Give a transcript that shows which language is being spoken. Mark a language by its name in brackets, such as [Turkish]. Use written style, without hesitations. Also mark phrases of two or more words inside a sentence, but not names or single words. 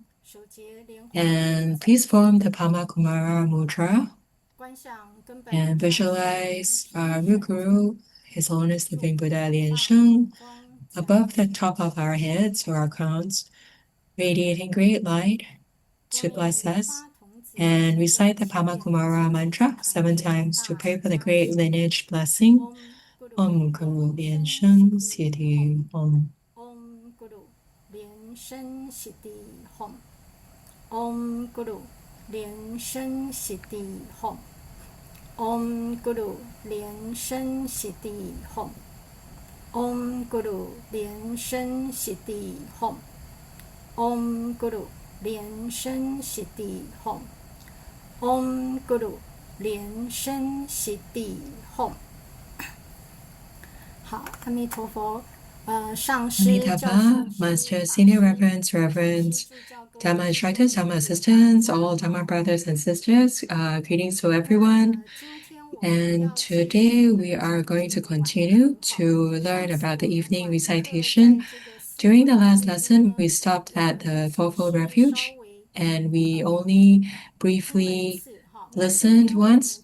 [English] And please form the Pama Kumara Mudra and visualize our root guru, His Holiness Living Buddha Lian Sheng, above the top of our heads or our crowns, radiating great light to bless us. And recite the Pama Kumara mantra 7 times to pray for the great lineage blessing. [Sanskrit] Om Guru Lian Sheng Siddhi Om. Om Guru Lian Sheng Siddhi Hom. Om Guru Lian Sheng Siddhi Hom. Om Guru Lian Sheng Siddhi Hom. Om Guru Lian Sheng Siddhi Hom. Om Guru Lian Sheng Siddhi Hom. Om Guru Lian Sheng Siddhi Hom. [Chinese] 好，阿弥陀佛。上师 [English] Amitabha, Master, Senior Reverends, Reverends, Dharma instructors, Dharma assistants, all Dharma brothers and sisters, greetings to everyone. And today we are going to continue to learn about the evening recitation. During the last lesson, we stopped at the Fourfold Refuge and we only briefly listened once.